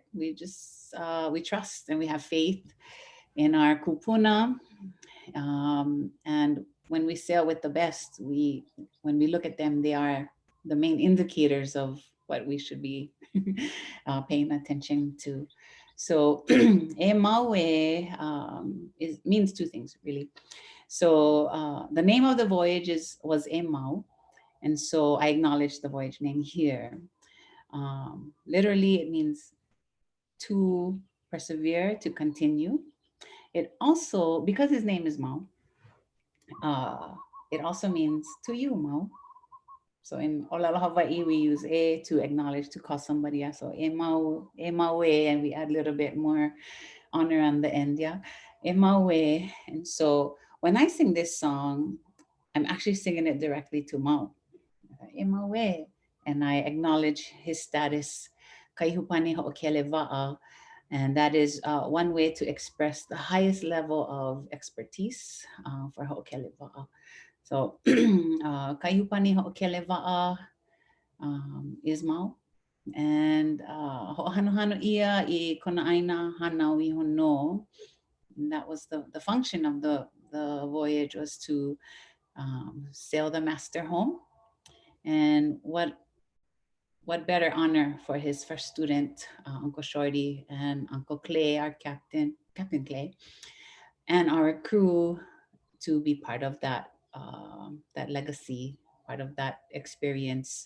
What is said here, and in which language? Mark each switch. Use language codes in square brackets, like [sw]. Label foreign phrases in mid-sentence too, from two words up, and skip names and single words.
[en] We just, we trust and we have faith in our kūpuna. And when we sail with the best, when we look at them, they are the main indicators of what we should be paying attention to. So e maue means two things, really. So the name of the voyage was e mau. And so I acknowledge the voyage name here. Literally, it means to persevere, to continue. It also, because his name is Mau, it also means to you, Mau. So in Olala Hawaii, we use e to acknowledge, to call somebody else. [haw] So e mau e, [en] and we add a little bit more honor on the end, yeah. [haw] E mau e. [en] And so when I sing this song, I'm actually singing it directly to Mau. [haw] E mau e. [en] And I acknowledge his status, [haw] kaihupani ho'okele wa'a. [en] And that is one way to express the highest level of expertise for [haw] ho'okele wa'a. [en] So [haw] kaihupani ho'okele wa'a [en] is Mau. [haw] And ho'ohanohano ia I kona ʻāina hanau iho no. [en] And that was the function of the voyage, was to sail the master home. And what better honor for his first student, Uncle Shorty, and Uncle Clay, our Captain Clay, and our crew, to be part of that legacy, part of that experience.